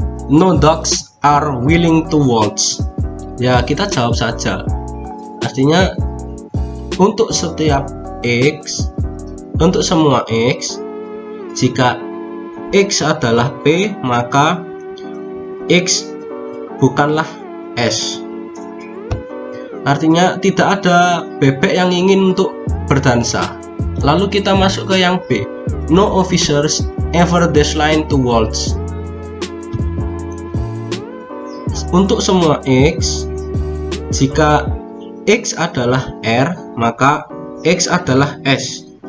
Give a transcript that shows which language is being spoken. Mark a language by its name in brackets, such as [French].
[English] No dogs are willing to waltz. [Indonesian] Ya, kita jawab saja. Artinya untuk setiap X, untuk semua X, jika X adalah P, maka X bukanlah S. Artinya tidak ada bebek yang ingin untuk berdansa. Lalu kita masuk ke yang B. [English] No officers ever decline to waltz. [Indonesian] Untuk semua X, jika X adalah R, maka X adalah S.